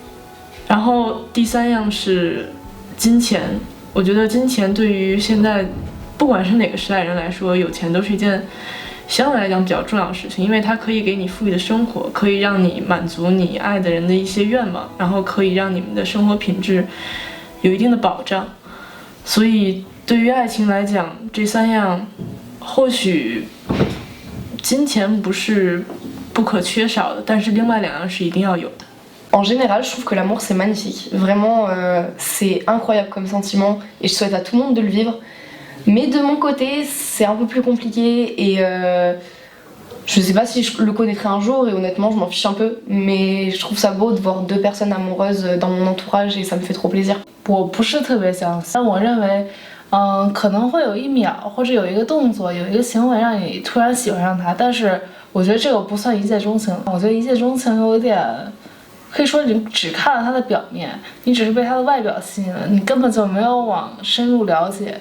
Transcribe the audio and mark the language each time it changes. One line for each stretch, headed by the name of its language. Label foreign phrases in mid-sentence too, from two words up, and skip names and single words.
Chinese: 然后第3样是金钱，我觉得金钱对于现在不管是哪个时代人来说，有钱都是一件相对来讲比较重要的事情，因为它可以给你富裕的生活，可以让你满足你爱的人的一些愿望，然后可以让你们的生活品质有一定的保障。所以对于爱情来讲，这3样或许金钱不是不可缺少的，但是另外2样是一定要有的。
French: En général, je trouve que l'amour c'est magnifique. Vraiment, c'est incroyable comme sentiment et je souhaite à tout le monde de le vivre. Mais de mon côté, c'est un peu plus compliqué et je sais pas si je le connaîtrai un jour et honnêtement, je m'en fiche un peu. Mais je trouve ça beau de voir 2 personnes amoureuses dans mon entourage et ça me fait trop plaisir.
Chinese: 我不是特别相信，但我认为可能会有1秒或者有一个动作有一个行为让你突然喜欢上他，但是我觉得这个不算一见钟情。我觉得一见钟情有点可以说你只看了他的表面，你只是被他的外表吸引了，你根本就没有往深入了解。